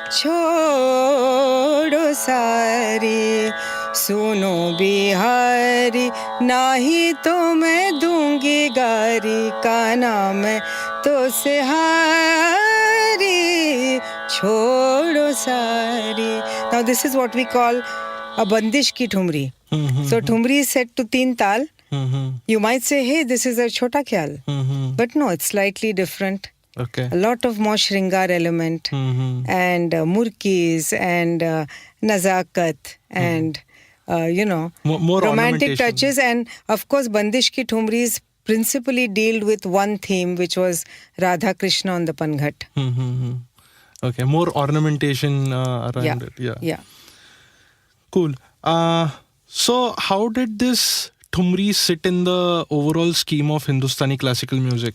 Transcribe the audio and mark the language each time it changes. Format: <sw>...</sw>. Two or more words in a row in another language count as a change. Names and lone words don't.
<hi>छोड़ो सारी, सुनो बिहारी नाही तो मैं दूंगी गारी, काना मैं तो से हारी छोड़ो सारी.</hi> <en>Now this is what we call a</en> <hi>बंदिश की ठुमरी.</hi> <en>So thumri is set to 3 tal. You might say, hey, this is a</en> <hi>छोटा ख़याल.</hi> <en>But no, it's slightly different. Okay. A lot of more shringar element and murkis and nazakat and more romantic touches. And of course</en> <hi>बंदिश की ठुमरियाँ</hi> <en>principally dealt with one theme, which was Radha Krishna on the Panghat. Okay, more ornamentation around it. Yeah. Cool. So how did this Thumri sit in the overall scheme of Hindustani classical music?</en>